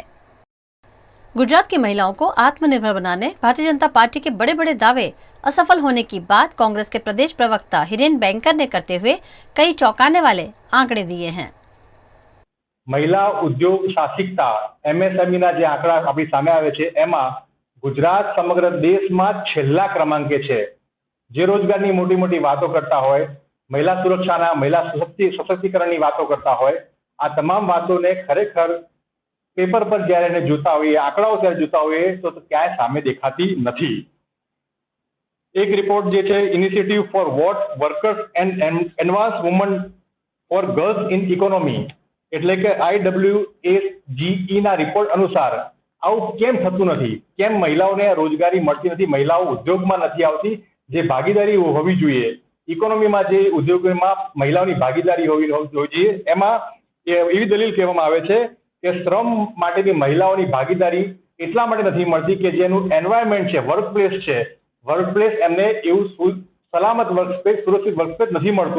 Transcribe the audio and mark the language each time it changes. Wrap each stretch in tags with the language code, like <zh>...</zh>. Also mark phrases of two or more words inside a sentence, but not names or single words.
<hi>गुजरात की महिलाओं को आत्मनिर्भर बनाने भारतीय जनता पार्टी के बड़े बड़े दावे असफल होने की बात कांग्रेस के प्रदेश प्रवक्ता हिरेन बैंकर ने करते हुए कई चौंकाने वाले आंकड़े दिए हैं।</hi> <gu>મહિલા ઉદ્યોગ સાહસિકતા એમએસએમઈ ના જે આંકડા આપણી સામે આવે છે એમાં ગુજરાત સમગ્ર દેશ માં છેલ્લા ક્રમાંકે છે। જે રોજગારની મોટી મોટી વાતો કરતા હોય, મહિલા સુરક્ષાના, મહિલા સશક્તિકરણની વાતો કરતા હોય, આ તમામ વાતોને ખરેખર પેપર પર જ્યારે એને જોતા હોઈએ, આંકડાઓ જ્યારે જોતા હોઈએ તો ક્યાંય સામે દેખાતી નથી। એક રિપોર્ટ જે છે ઇનિશિયેટિવ ફોર વોટ વર્કર્સ એન્ડ એડવાન્સ વુમન ફોર ગર્લ્સ ઇન ઇકોનોમી એટલે કે IWSGE ના રિપોર્ટ અનુસાર આવું કેમ થતું નથી, કેમ મહિલાઓને રોજગારી મળતી નથી, મહિલાઓ ઉદ્યોગમાં નથી આવતી, જે ભાગીદારી હોવી જોઈએ ઇકોનોમીમાં, જે ઉદ્યોગોમાં મહિલાઓની ભાગીદારી હોવી જોઈએ, એમાં એવી દલીલ કહેવામાં આવે છે કે શ્રમ માટેની મહિલાઓની ભાગીદારી એટલા માટે નથી મળતી કે જેનું એન્વાયરમેન્ટ છે, વર્કપ્લેસ છે, વર્કપ્લેસ એમને એવું સલામત વર્કસ્પેસ, સુરક્ષિત વર્કસ્પેસ નથી મળતું।</gu>